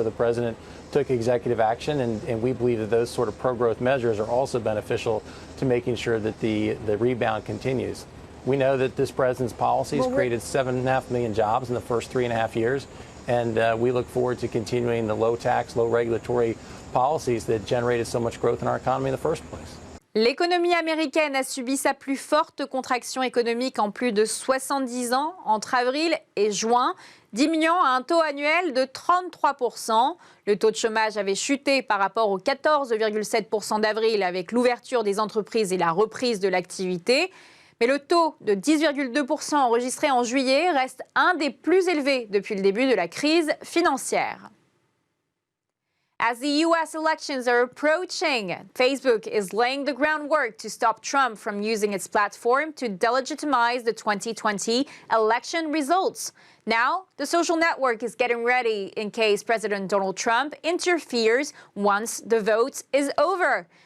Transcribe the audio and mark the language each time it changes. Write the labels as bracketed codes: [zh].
[en] So the president took executive action, and we believe that those sort of pro-growth measures are also beneficial to making sure that the rebound continues. We know that this president's policies created 7.5 million jobs in the first 3.5 years, and we look forward to continuing the low tax, low regulatory policies that generated so much growth in our economy in the first place. [fr] L'économie américaine a subi sa plus forte contraction économique en plus de 70 ans entre avril et juin, diminuant à un taux annuel de 33%. Le taux de chômage avait chuté par rapport aux 14,7% d'avril avec l'ouverture des entreprises et la reprise de l'activité. Mais le taux de 10,2% enregistré en juillet reste un des plus élevés depuis le début de la crise financière. [en] As the U.S. elections are approaching, Facebook is laying the groundwork to stop Trump from using its platform to delegitimize the 2020 election results. Now, the social network is getting ready in case President Donald Trump interferes once the vote is over.